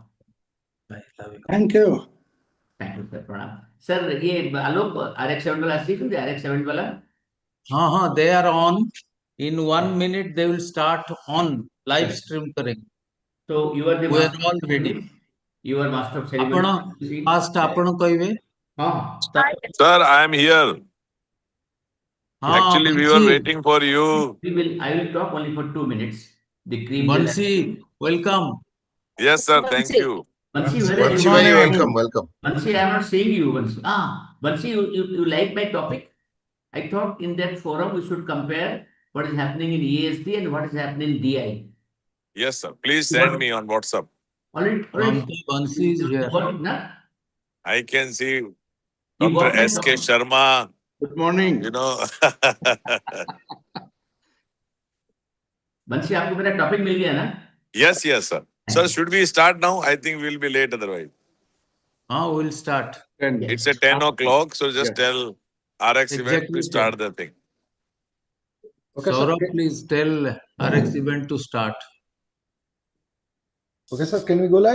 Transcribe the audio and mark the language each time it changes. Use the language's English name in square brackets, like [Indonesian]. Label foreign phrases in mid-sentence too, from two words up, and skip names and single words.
[English] Thank you. Thank you, sir. Pranam. Sir, Alok, RX7 wala the RX7 wala? हाँ, they are on. In 1 minute they will start on live stream करेंगे. So you are the We are master all of ready. ceremonies. You are master of [Odia] ଆପଣ [English] ceremonies. [Odia] ଫାଷ୍ଟ ଆପଣ କହିବେ [English] Sir, I am here. [Odia] ହଁ [English] Actually, we were waiting for you. I will talk only for 2 minutes. The cream. Bansi, welcome. Yes, sir. Thank Bansi. you. Bansi, where are Bansi you? bhai, welcome, welcome. Bansi, I am not seeing you. Bansi. Bansi, you like my topic? I thought in that forum we should compare what is happening in ESD and what is happening in DI. Yes, sir. Please send me on WhatsApp. Already. Mamta Bansi is here. Got it, na? I can see You Dr. got my S.K. topic? Sharma, Good morning. you know. [Hindi] बंसी आपको मेरा टॉपिक मिल गया ना? [English] Yes, yes, sir. Sir, should we start now? I think we'll be late otherwise. We'll start. It's at 10 o'clock, so just tell RX event Exactly to start the thing. Okay, sir. Saurabh, please tell RX event to start. Okay, sir. Can we go live?